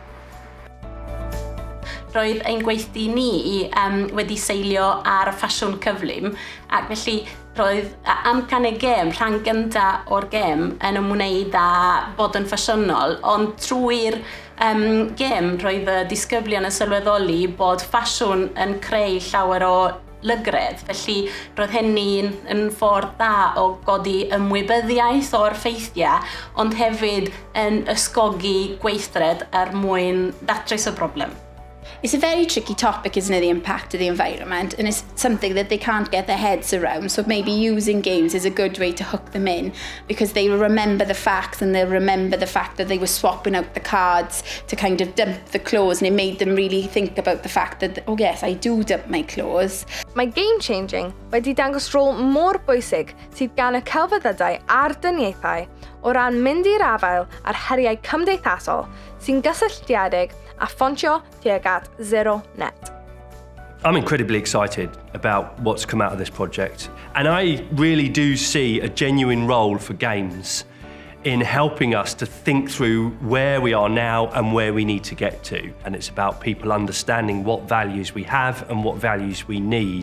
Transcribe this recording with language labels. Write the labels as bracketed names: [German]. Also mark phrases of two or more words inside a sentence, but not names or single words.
[Welsh] Roedd ein gweithdi ni wedi seilio ar ffasiwn cyflym ac felly roedd amcan y gêm, rhan gyntaf o'r gêm yn ymwneud â bod yn ffasiynol, ond trwy'r gêm roedd y disgyblion yn sylweddoli bod ffasiwn yn creu llawer o lygredd. Felly roedd hynny yn ffordd da o godi ymwybyddiaeth o'r ffeithiau, ond hefyd yn ysgogi gweithred mwyn datrys y broblem. [English] It's a very tricky topic, isn't it, the impact of the environment, and it's something that they can't get their heads around, so maybe using games is a good way to hook them in, because they will remember the facts and they'll remember the fact that they were swapping out the cards to kind of dump the clothes, and it made them really think about the fact that, oh yes, I do dump my clothes. [Welsh] Mae game-changing wedi dangos rôl mor bwysig sydd gan y celfyddydau a'r duniaethau o ran mynd i'r afael ar heriau cymdeithasol sy'n gysylltiedig a ffontio tuag at [English] zero net. I'm incredibly excited about what's come out of this project, and I really do see a genuine role for games in helping us to think through where we are now and where we need to get to. And it's about people understanding what values we have and what values we need.